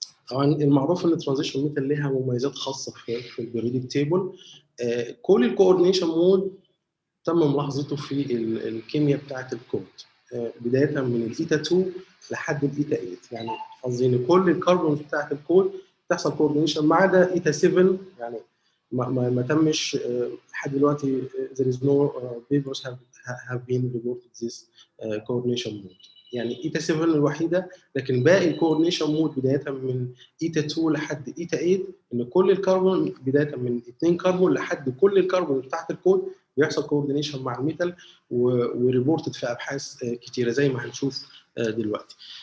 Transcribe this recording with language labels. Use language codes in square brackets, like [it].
[ar] طبعا المعروف ان الترانزيشن ميتال ليها مميزات خاصه في البيريودك تيبل. كل الكوردينيشن مود تم ملاحظته في الكيمياء بتاعه الكود، بدايه من الايتا 2 لحد الايتا 8. يعني قصدي ان كل الكربونز بتاعه الكود تحصل كوردينيشن ما عدا ايتا 7. يعني ما تمش لحد دلوقتي [en] there is no papers have been reported this coordination mode. [ar] يعني ايتا 7 الوحيده، لكن باقي الكوردينيشن مود بدايه من ايتا 2 لحد ايتا 8 ان كل الكربون بدايه من 2 كربون لحد كل الكربون بتاعت الكود بيحصل كوردينيشن مع الميتال، وريبورتد في ابحاث كتيره زي ما هنشوف دلوقتي.